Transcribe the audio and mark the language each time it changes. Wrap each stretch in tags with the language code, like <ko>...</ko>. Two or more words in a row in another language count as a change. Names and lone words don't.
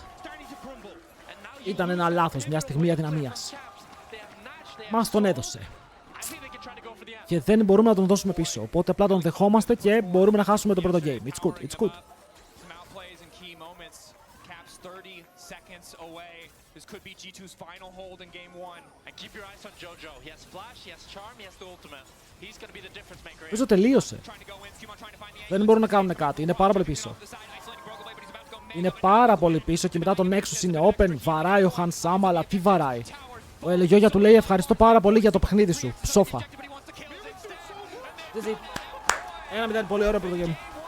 <el>Ήταν ένα λάθος, μια στιγμή αδυναμίας. Μας τον έδωσε. Και δεν μπορούμε να τον δώσουμε πίσω. Οπότε απλά τον δεχόμαστε και μπορούμε να χάσουμε το πρώτο game.</el> <en>It's good, it's good. This could be G2's final hold in game 1. And keep your eyes on Jojo. He has flash, he has charm, he has the ultimate. He's going to be the difference maker.</en> <el>Νομίζω τελείωσε. Δεν μπορούν να κάνουν κάτι. Είναι πάρα πολύ πίσω. Είναι πάρα πολύ πίσω και μετά τον Nexus είναι open. Βαράει ο Hansama, αλλά τι βαράει. Ο Ελεγιόγια του λέει ευχαριστώ πάρα πολύ για το παιχνίδι σου. Ψόφα. 1-0, πολύ ωραίο πρώτο game.</el>